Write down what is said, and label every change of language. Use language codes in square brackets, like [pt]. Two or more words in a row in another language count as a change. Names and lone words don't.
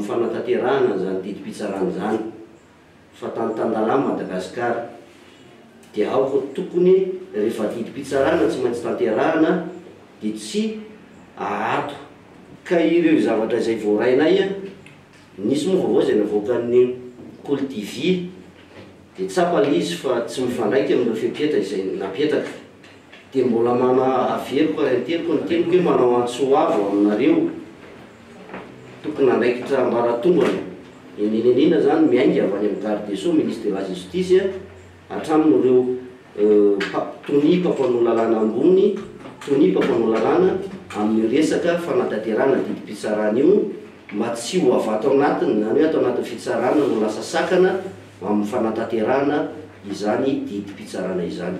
[mg] fanatanterahana zany didim-pitsarana zany fa tantandalà Madagasikara dia aoko tokony rehefa didim-pitsarana tsy maintsy tanterahana dia tsy ahato ka ireo zavatra izay voarainay nisy moa vaovao izay navoakan'ny Coltivie dia tsapa izy fa tsy mifandraiky amin'ireo fepetra izay napetaka. Dia mbola mana averiko anteriko ny teniko hoe manao antsoavo aminareo tokony andraikitra ambaratongana enenenena zany miainga avy any amin'ny [fr] garde des sceaux ministre de la justice [mg] hatramin'ireo tony mpampanao lalàna ambony tony mpampanao lalàna amin'ny resaka fanatanterahana didim-pitsarana io mba tsy ho avato anatiny zany hoe atao anatin'ny fitsarana no lasa sakana amin'ny fanatanterahana izany didim-pitsarana izany.